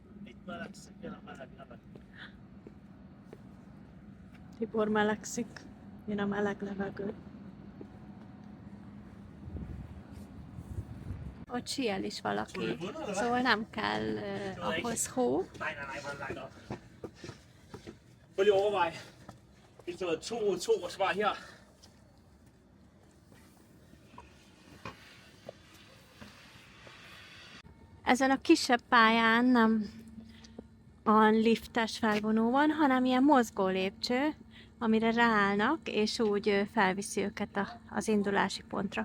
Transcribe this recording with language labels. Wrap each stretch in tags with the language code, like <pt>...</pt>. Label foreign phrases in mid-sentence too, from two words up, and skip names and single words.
<hu>Tibor melegszik, jön a meleg levegő. Ott síel is valaki, szóval nem kell ahhoz hó.</hu> <da>Prøv lige at overveje. Hvis det var 2 mod 2 og svar her.</da> <hu>Ezen a kisebb pályán nem a liftes felvonó van, hanem ilyen mozgó lépcső, amire ráállnak, és úgy felviszi őket az indulási pontra.</hu>